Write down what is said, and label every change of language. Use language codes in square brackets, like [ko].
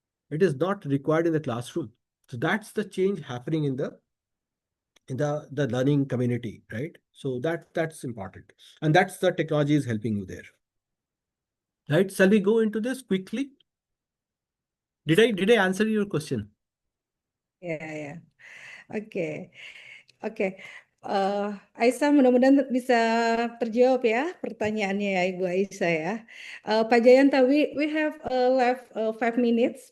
[en] It is not required in the classroom. So that's the change happening in the learning community, right? So that's important. And that's the technology is helping you there. Right? Shall we go into this quickly? Did I answer your question? [id] Ya. Oke. Oke. Aisyah, mudah-mudahan bisa terjawab ya pertanyaannya ya Ibu Aisyah ya. [en] Pak Jayanta, we have left 5 minutes